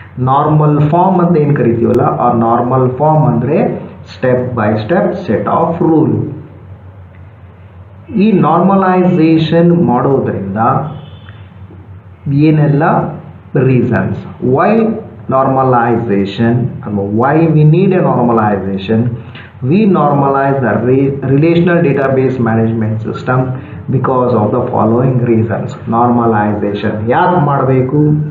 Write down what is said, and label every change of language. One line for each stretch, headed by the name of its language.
Kannada: Normal form ಅಂತ ಏನು ಕರಿತೀವಲ್ಲ, ಆ ನಾರ್ಮಲ್ ಫಾರ್ಮ್ ಅಂದರೆ
English: Step by step set of rule.
Kannada: ಈ ನಾರ್ಮಲೈಸೇಷನ್ ಮಾಡೋದ್ರಿಂದ ಏನೆಲ್ಲ ರೀಸನ್ಸ್, ವೈ ನಾರ್ಮಲೈಸೇಷನ್ ಅಥವಾ
English: Why we need a normalization? We normalize the relational database management system because of the following reasons.
Kannada: Normalization ಯಾಕೆ ಮಾಡಬೇಕು?